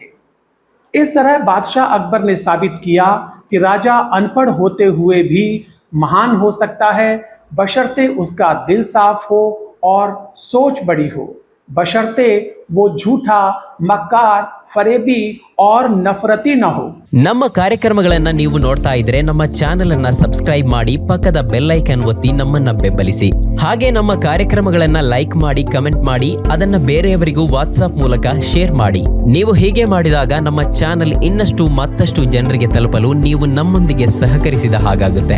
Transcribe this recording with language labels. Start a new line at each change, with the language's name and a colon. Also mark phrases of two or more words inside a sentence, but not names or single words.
Hindi: इस तरह बादशाह अकबर ने साबित किया कि राजा अनपढ़ होते हुए भी महान हो सकता है बशर्ते उसका दिल साफ हो और सोच बड़ी हो, बशर्ते वो झूठा, मक्कार, फरेबी और नफरती न हो।
Kannada: ನಮ್ಮ ಕಾರ್ಯಕ್ರಮಗಳನ್ನ ನೀವು ನೋಡ್ತಾ ಇದ್ರೆ ನಮ್ಮ ಚಾನೆಲ್ ಅನ್ನ ಸಬ್ಸ್ಕ್ರೈಬ್ ಮಾಡಿ, ಪಕ್ಕದ
English: bell icon
Kannada: ಒತ್ತಿ ನಮ್ಮನ್ನ ಬೆಂಬಲಿಸಿ. ಹಾಗೆ ನಮ್ಮ ಕಾರ್ಯಕ್ರಮಗಳನ್ನ ಲೈಕ್ ಮಾಡಿ, ಕಮೆಂಟ್ ಮಾಡಿ, ಅದನ್ನ ಬೇರೆಯವರಿಗೂ ವಾಟ್ಸ್ಆಪ್ ಮೂಲಕ ಶೇರ್ ಮಾಡಿ. ನೀವು ಹೀಗೆ ಮಾಡಿದಾಗ ನಮ್ಮ ಚಾನೆಲ್ ಇನ್ನಷ್ಟು ಮತ್ತಷ್ಟು ಜನರಿಗೆ ತಲುಪಲು ನೀವು ನಮ್ಮೊಂದಿಗೆ ಸಹಕರಿಸಿದ ಹಾಗಾಗುತ್ತೆ.